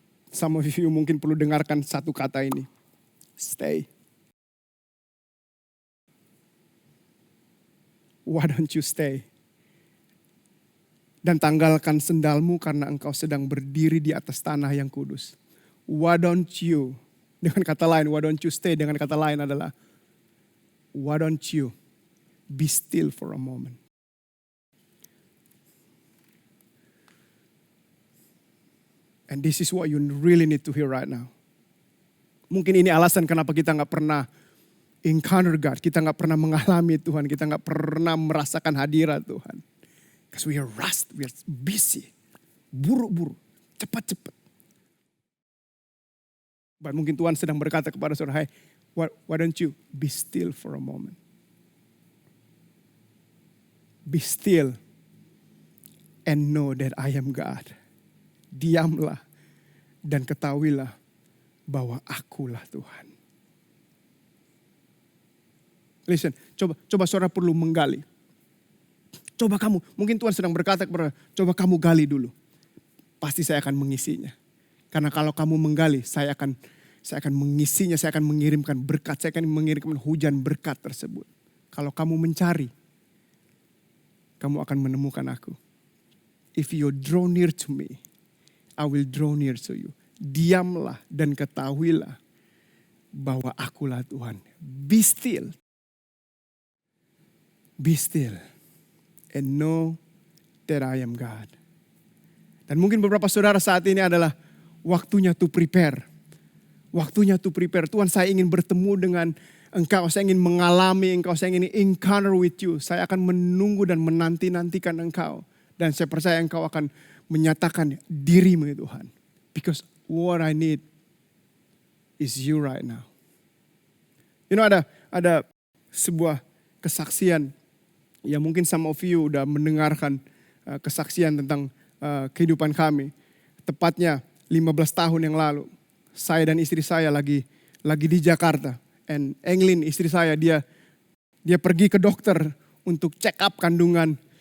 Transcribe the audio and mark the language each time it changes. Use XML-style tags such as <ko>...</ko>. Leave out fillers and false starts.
<en>Some of you</en> <id>mungkin perlu dengarkan satu kata ini. Stay.</id> <en>Why don't you stay?</en> <id>Dan tanggalkan sendalmu karena engkau sedang berdiri di atas tanah yang kudus.</id> <en>Why don't you?</en> <id>Dengan kata lain,</id> <en>why don't you stay?</en> <id>Dengan kata lain adalah,</id> <en>why don't you be still for a moment? And this is what you really need to hear right now.</en> <id>Mungkin ini alasan kenapa kita gak pernah</id> <en>encounter God.</en> <id>Kita gak pernah mengalami Tuhan. Kita gak pernah merasakan hadirat Tuhan.</id> <en>Because we are rushed, we are busy.</en> <id>Buru-buru, cepat-cepat.</id> <en>But</en> <id>mungkin Tuhan sedang berkata kepada saudara,</id> <en>hey, why don't you be still for a moment? Be still and know that I am God.</en> <id>Diamlah dan ketahuilah bahwa akulah Tuhan. Listen, coba saudara perlu menggali. Coba kamu, mungkin Tuhan sedang berkata kepada, coba kamu gali dulu. Pasti saya akan mengisinya. Karena kalau kamu menggali, saya akan mengisinya, saya akan mengirimkan berkat, saya akan mengirimkan hujan berkat tersebut. Kalau kamu mencari, kamu akan menemukan aku.</id> <en>If you draw near to me, I will draw near to you.</en> <id>Diamlah dan ketahuilah bahwa akulah Tuhan.</id> <en>Be still. Be still. And know that I am God.</en> <id>Dan mungkin beberapa saudara saat ini adalah waktunya</id> <en>to prepare.</en> <id>Waktunya to prepare. Tuhan, saya ingin bertemu dengan engkau. Saya ingin mengalami engkau. Saya ingin</id> <en>encounter with you.</en> <id>Saya akan menunggu dan menanti-nantikan engkau. Dan saya percaya engkau akan menyatakan dirimu Tuhan.</id> <en>Because what I need is you right now. You know</en> <id>ada sebuah kesaksian. Ya mungkin</id> <en>some of you</en> <id>udah mendengarkan kesaksian tentang kehidupan kami. Tepatnya 15 tahun yang lalu. Saya dan istri saya lagi di Jakarta. And Englin istri saya dia pergi ke dokter untuk check up kandungan.</id>